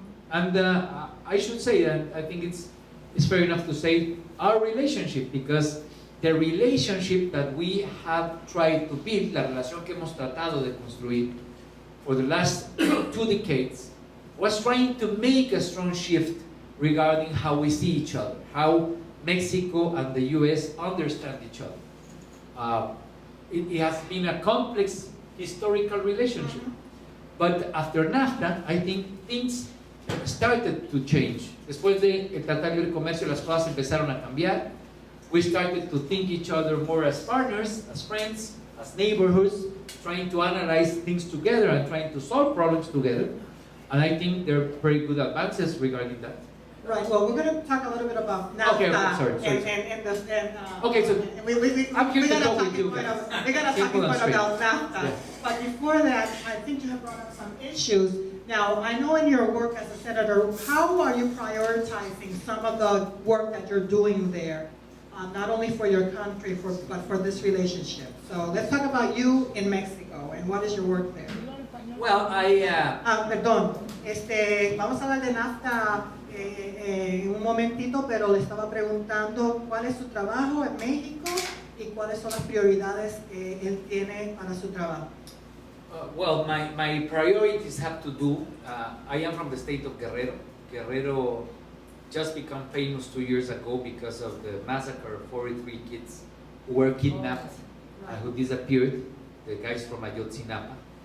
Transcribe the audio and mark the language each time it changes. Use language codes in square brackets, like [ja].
[en] And I should say, and I think it's fair enough to say, our relationship, because the relationship that we have tried to build, [es] la relación que hemos tratado de construir [en] for the last 2 decades, was trying to make a strong shift regarding how we see each other, how Mexico and the US understand each other. It has been a complex historical relationship. But after NAFTA, I think things started to change. [es] Después de el Tratado de Libre Comercio, las cosas empezaron a cambiar. [en] We started to think each other more as partners, as friends, as neighborhoods, trying to analyze things together and trying to solve problems together. And I think there are very good advances regarding that. Right, well, we're going to talk a little bit about NAFTA. Okay, sorry. Okay, so I'm here to talk with you guys. We got a talking Simple and point straight. about NAFTA. Yeah. But before that, I think you have brought up some issues. Now, I know in your work as a senator, how are you prioritizing some of the work that you're doing there? Not only for your country, but for this relationship. So let's talk about you in Mexico and what is your work there? Well, [es] Perdón, vamos a hablar de NAFTA en un momentito, pero le estaba preguntando cuál es su trabajo en México y cuáles son las prioridades que él tiene para su trabajo. [en] Well, my priorities have to do, I am from the state of Guerrero. Guerrero just became famous 2 years ago because of the massacre of 43 kids who were kidnapped and who disappeared, the guys from Ayotzinapa.